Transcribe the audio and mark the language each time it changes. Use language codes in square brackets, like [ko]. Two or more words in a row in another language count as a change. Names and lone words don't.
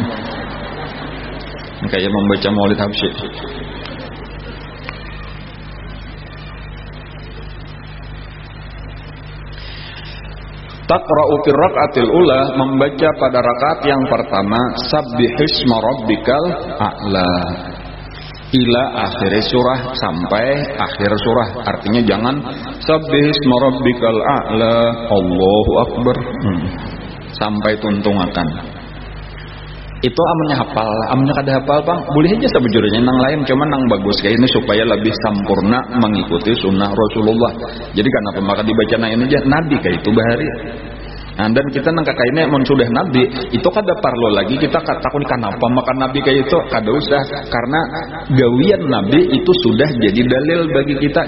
[id] Kayak membaca Maulid Habsyi. [ar] Taqra'u fir rak'atil ula, [id] membaca pada rakaat yang pertama [ar] Sabbihisma rabbikal a'la ila akhir surah, [id] sampai akhir surah. [bjn] Artinya jangan [ar] Sabbihisma rabbikal a'la Allahu akbar [bjn] sampai tuntungakan. Itu amunnya hafal, amunnya kada hafal bang boleh aja sebujurnya nang lain, cuman nang bagus kayak ini supaya lebih sempurna mengikuti sunnah Rasulullah. Jadi kenapa maka dibaca nang ini aja Nabi kayak itu bahari. Nah, dan kita nang kakak ini mun sudah Nabi itu kada perlu lagi kita takut kenapa makan Nabi kayak itu, kada usah, karena gawian Nabi itu sudah jadi dalil bagi kita.